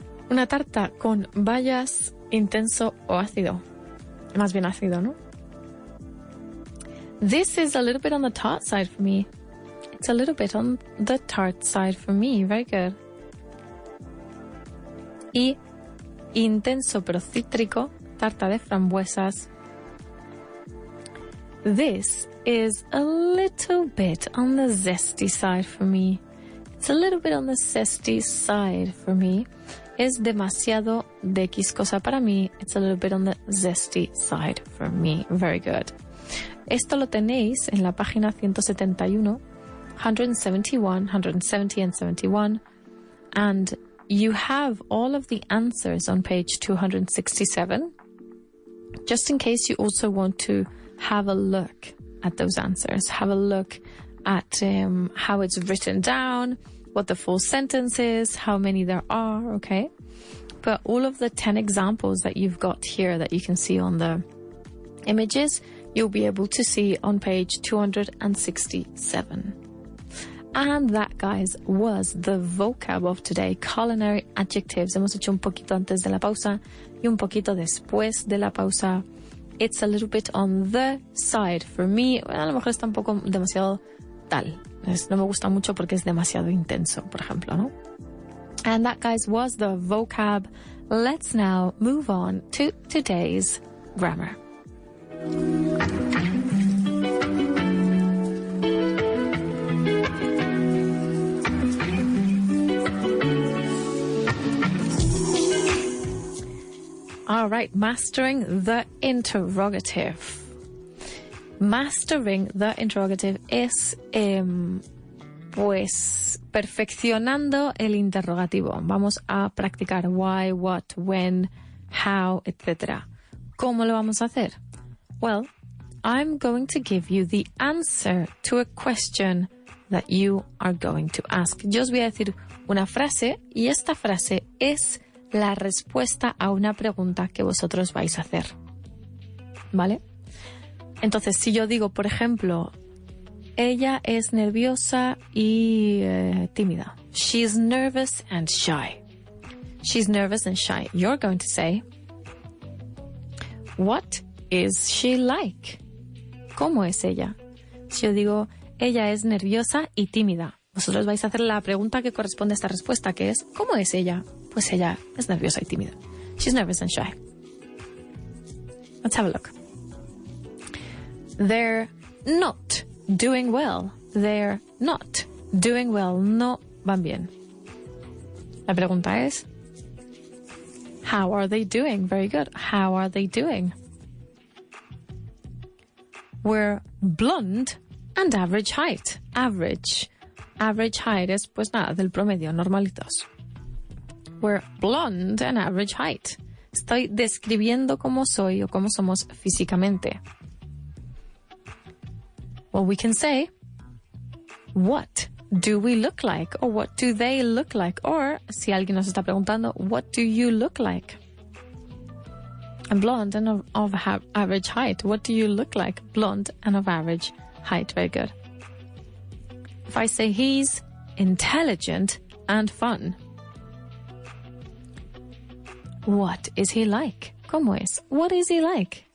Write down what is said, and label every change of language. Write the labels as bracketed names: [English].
[Spanish] Una tarta con bayas, intenso o ácido. Más bien ácido, ¿no? [English] This is a little bit on the tart side for me. It's a little bit on the tart side for me. Very good. [Spanish] Y intenso pero cítrico, tarta de frambuesas. [English] This is a little bit on the zesty side for me. It's a little bit on the zesty side for me. [Spanish] Es demasiado de X cosa para mí. [English] It's a little bit on the zesty side for me. Very good. [Spanish] Esto lo tenéis en la página 171, 171, [English] 170 and 71. And you have all of the answers on page 267. Just in case you also want to have a look at those answers. Have a look at how it's written down, what the full sentence is, how many there are, okay? But all of the 10 examples that you've got here that you can see on the images, you'll be able to see on page 267. And that, guys, was the vocab of today. Culinary adjectives. [Spanish] Hemos hecho un poquito antes de la pausa y un poquito después de la pausa. [English] It's a little bit on the side. For me, [Spanish] a lo mejor está un poco demasiado tal. No me gusta mucho porque es demasiado intenso, por ejemplo, ¿no? [English] And that, guys, was the vocab. Let's now move on to today's grammar. All right, mastering the interrogative. Mastering the interrogative [Spanish] es, pues, perfeccionando el interrogativo. Vamos a practicar [English] why, what, when, how, [Spanish] etc. ¿Cómo lo vamos a hacer? [English] Well, I'm going to give you the answer to a question that you are going to ask. [Spanish] Yo os voy a decir una frase y esta frase es la respuesta a una pregunta que vosotros vais a hacer. ¿Vale? Entonces, si yo digo, por ejemplo, ella es nerviosa y tímida. [English] She's nervous and shy. She's nervous and shy. You're going to say, what is she like? [Spanish] ¿Cómo es ella? Si yo digo, ella es nerviosa y tímida, vosotros vais a hacer la pregunta que corresponde a esta respuesta, que es, ¿cómo es ella? Pues ella es nerviosa y tímida. [English] She's nervous and shy. Let's have a look. They're not doing well. They're not doing well. [Spanish] No van bien. La pregunta es, [English] how are they doing? Very good. How are they doing? We're blonde and average height. Average. Average height [Spanish] es, pues nada, del promedio, normalitos. [English] We're blonde and average height. [Spanish] Estoy describiendo cómo soy o cómo somos físicamente. [English] Well, we can say, what do we look like? Or what do they look like? Or, [Spanish] si alguien nos está preguntando, [English] what do you look like? I'm blonde and of average height. What do you look like? Blonde and of average height. Very good. If I say he's intelligent and fun, what is he like? [Spanish] ¿Cómo es? [English] What is he like?